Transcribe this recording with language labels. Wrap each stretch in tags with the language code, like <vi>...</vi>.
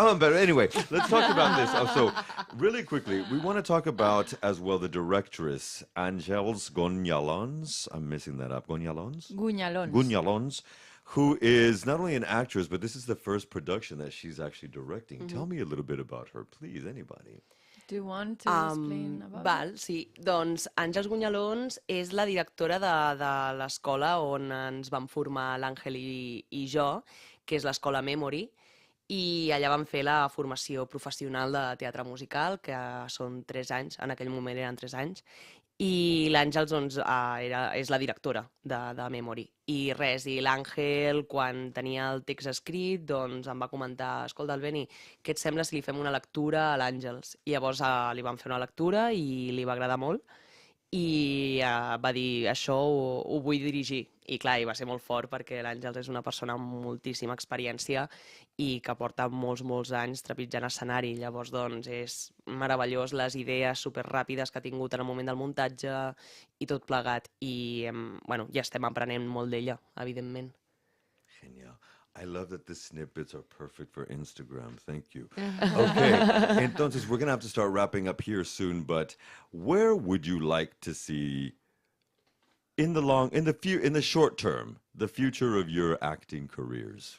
<en>But anyway, let's talk about this. So really quickly, we want to talk about as well the directress, Angels Gonzalez. I'm messing that up. Gonzalez? Gonzalez, who is not only an actress, but this is the first production that she's actually directing. Tell me a little bit about her, please, anybody. Do you want to explain about</en> <ca>Val, sí. Doncs Àngels Gunyalons és la directora de l'escola on ens vam formar l'Àngel i jo, que és l'escola Memory, i allà vam fer la formació professional de teatre musical, que són 3 anys, en aquell moment eren 3 anys, i l'Àngels doncs, és la directora de Memory. I res, i l'Àngel, quan tenia el text escrit, doncs em va comentar: escolta, Albeni, què et sembla si li fem una lectura a l'Àngels? I llavors li vam fer una lectura i li va agradar molt, i va dir: això ho vull dirigir. I clar, i va ser molt fort perquè l'Àngels és una persona amb moltíssima experiència i que porta molts anys trepitjant escenari. Llavors, doncs, és meravellós les idees superràpides que ha tingut en el moment del muntatge i tot plegat. I, bueno, ja estem aprenent molt d'ella, evidentment. Genial.</ca> <en>I love that the snippets are perfect for Instagram. Thank you. Okay, entonces we're going to have to start wrapping up here soon, but where would you like to see in the short term, the future of your acting careers?</en>